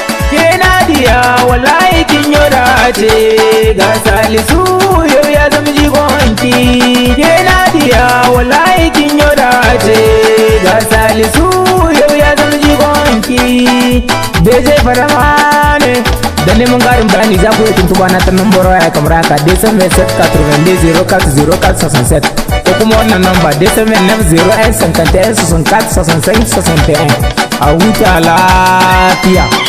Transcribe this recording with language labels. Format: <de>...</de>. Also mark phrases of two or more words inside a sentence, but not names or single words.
<ha>Ke Nadiya wallahi kin yau dace. Ga Salisu yau ya zama jigonki. Ke Nadiya wallahi kin yau dace. Ga Salisu yau ya zama jigonki. D J Fadama ne. Da neman ƙarin bayani za ku iya tuntuɓa na ta nambar waya kamar haka,</ha> <fr>deux cent vingt-sept quatre-vingt-deux zéro quatre zéro quatre soixante-sept.</fr> <ha>Ko kuma wannan namba,</ha> <fr>deux cent vingt-neuf zéro un cinquante et un soixante-quatre soixante-cinq soixante et un.</fr> <ha>A huta lafiya.</ha>